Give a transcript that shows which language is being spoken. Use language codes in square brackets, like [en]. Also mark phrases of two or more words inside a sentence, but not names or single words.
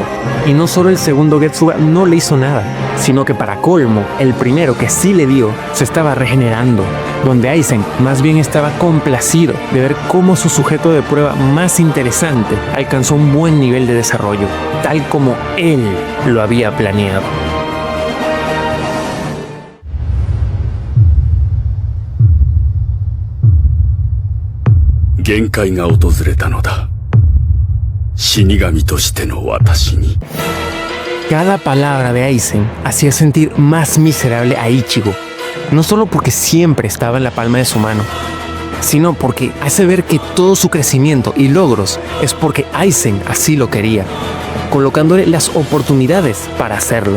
[es] Y no solo el segundo Getsuga no le hizo nada, sino que para colmo, el primero que sí le dio, se estaba regenerando. Donde Aizen más bien estaba complacido de ver cómo su sujeto de prueba más interesante alcanzó un buen nivel de desarrollo, tal como él lo había planeado. [ja] 限界が訪れたのだ。死神としての私に。 [es] Cada palabra de Aizen hacía sentir más miserable a Ichigo, no solo porque siempre estaba en la palma de su mano, sino porque hace ver que todo su crecimiento y logros es porque Aizen así lo quería, colocándole las oportunidades para hacerlo.